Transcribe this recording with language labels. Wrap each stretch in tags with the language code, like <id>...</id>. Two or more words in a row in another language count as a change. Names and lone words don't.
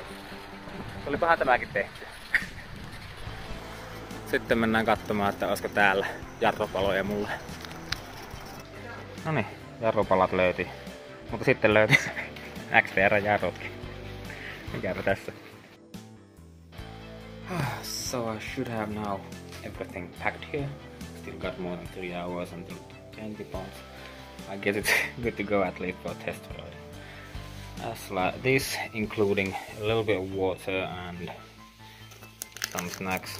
<fi>Olipahan tämäkin tehty. Sitten mennään katsomaan, että olisiko täällä jarrupaloja mulle. Noniin, jarrupalat löytyi. Mutta sitten löytyi XTR-jarrutkin. Mikäpä tässä?</fi> <en>So I should have now everything packed here. Still got more than 3 hours until 20 pounds. I guess it's good to go at least for a test ride. As like this, including a little bit of water and some snacks.</en>